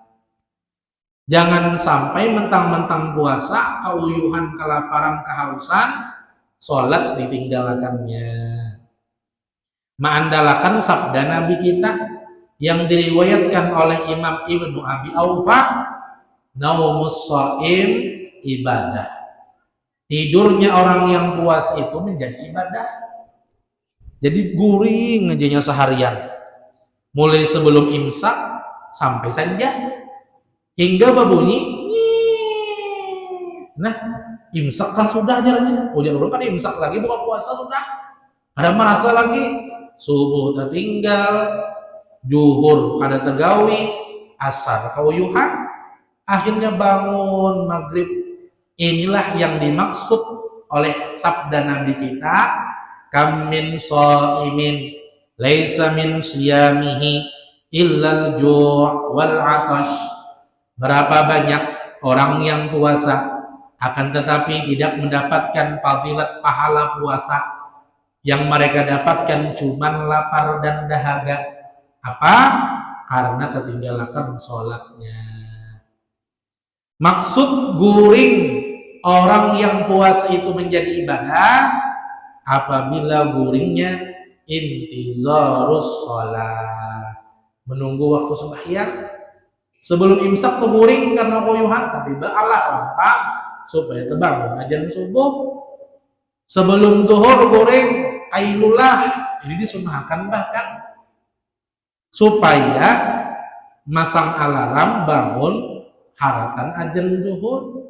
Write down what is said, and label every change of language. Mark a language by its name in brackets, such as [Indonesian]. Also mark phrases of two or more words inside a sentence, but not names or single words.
[Indonesian] Jangan sampai mentang-mentang puasa, keuyuhan, kelaparan, kehausan, sholat ditinggalkannya. Mengandalkan sabda Nabi kita yang diriwayatkan oleh Imam Ibnu Abi Aufa, [Arabic] naumus shaim ibadah. [Indonesian] Tidurnya orang yang puas itu menjadi ibadah. [Banjar] Jadi guring ngejanya seharian. [Indonesian] Mulai sebelum imsak sampai saja hingga berbunyi. Nah, imsak kan sudah jalannya. [Banjar] Ujar orang kan imsak lagi buka puasa sudah. Ada merasa lagi subuh tertinggal, zuhur kada tegawi, asar kauyuhan, akhirnya bangun maghrib. [Indonesian] Inilah yang dimaksud oleh sabda Nabi kita, [Arabic] kam min shaimin laisa min siyamihi illal ju' wal 'atash. [Indonesian] Berapa banyak orang yang puasa akan tetapi tidak mendapatkan fadilat pahala puasa, yang mereka dapatkan cuman lapar dan dahaga. Apa? Karena ketinggalan sholatnya. Maksud guring orang yang puasa itu menjadi ibadah apabila guringnya [Arabic] intizarus sholat, [Indonesian] menunggu waktu sembahyang. [Banjar] Sebelum imsak tuh guring karena koyuhan, tapi ba'alah lampang supaya terbangun ajan subuh. Sebelum zuhur guring kailulah, ini disunahkan bahkan supaya masang alarm bangun haratan ajan zuhur.